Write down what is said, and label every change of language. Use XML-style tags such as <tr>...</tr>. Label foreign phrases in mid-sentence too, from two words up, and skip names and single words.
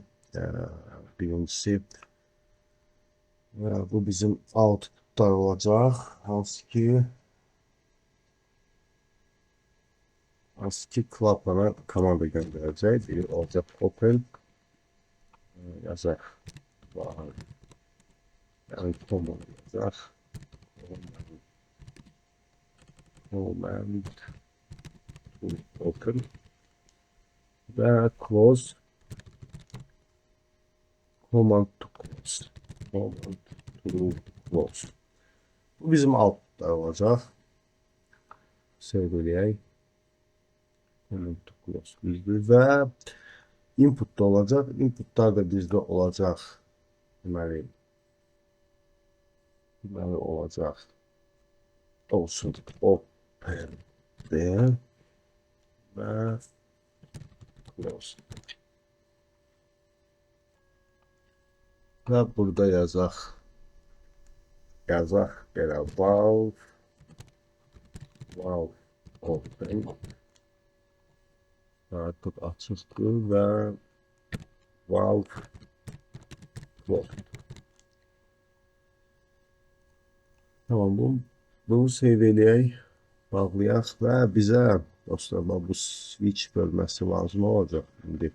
<az>Birincisi bu bizim outputlar olacaq. Hansı ki klapana komanda göndərəcək. Biri olacaq open yazaq. Yəni command yazaq.</az> <en>Command to open və close command to close. Command to close.</en> <az>Bu bizim outputlar olacaq. Save eləyək.</az> <en>Command to close</en> <az>bizdir və input da olacaq. Inputlar da bizdə olacaq. Deməli olacaq. Olsun open deyə və close. Və burada yazaq belə</az> <en>valve open</en> <az>artıq açıqdır və</az> <en>valve close.</en> <az>Tamam, bunu save eləyək, bağlayaq və bizə dostlar bu switch bölməsi lazım olacaq indi.</az>